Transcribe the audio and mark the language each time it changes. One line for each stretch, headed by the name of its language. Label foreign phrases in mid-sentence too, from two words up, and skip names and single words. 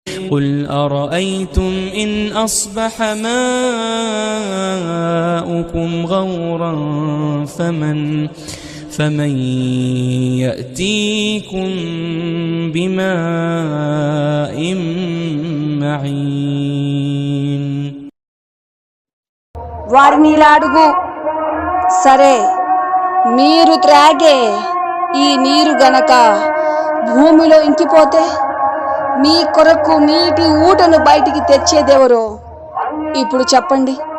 Arabic: قل أرأيتم إن أصبح ماؤكم غورا فمن يأتيكم بماء معين.
Telugu: వారిని ఇలా అడుగు, సరే మీరు త్రాగే ఈ నీరు గనక భూమిలో ఇంకిపోతే మీ కొరకు నీటి ఊటను బయటికి తెచ్చేదెవరో ఇప్పుడు చెప్పండి.